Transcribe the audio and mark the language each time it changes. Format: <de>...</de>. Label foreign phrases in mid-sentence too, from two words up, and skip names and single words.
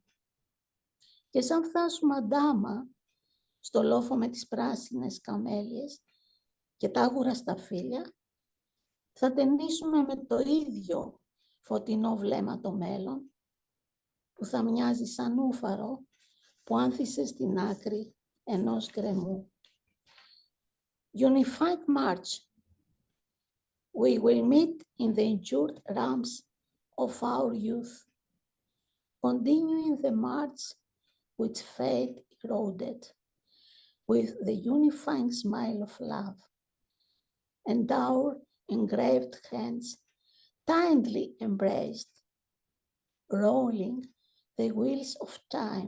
<el>Και σαν φτάσουμε αντάμα στο λόφο με τις πράσινες καμέλιες και τα άγουρα στα φύλλα, θα ταινίσουμε με το ίδιο φωτεινό βλέμμα το μέλλον, που θα μοιάζει σαν ούφαρο που άνθησε στην άκρη ενός γκρεμού.</el> <en>Unified march. We will meet in the injured ramps of our youth, continuing the march which fate eroded, with the unifying smile of love, and our engraved hands tightly embraced, rolling the wheels of time.</en>